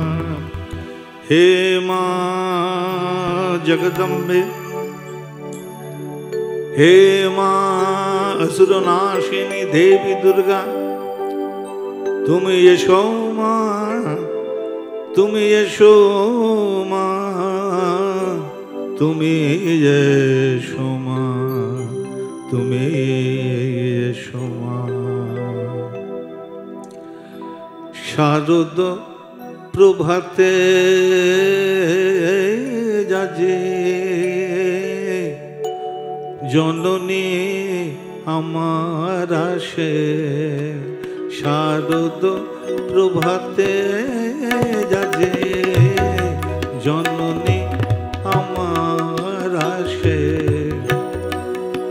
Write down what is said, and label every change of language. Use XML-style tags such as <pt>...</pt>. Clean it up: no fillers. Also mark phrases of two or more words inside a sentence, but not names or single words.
<hi>हे मां जगदम्बे, हे मां असुरनाशिनी देवी दुर्गा, तुम यशो मां, तुम यशो मां, तुम यशो मां, तुम यशो मां।</hi> <bn>शारद প্রভাতে যাজে জননী আমার আসে। শারদ প্রভাতে যাজে জননী আমার আসে।</bn>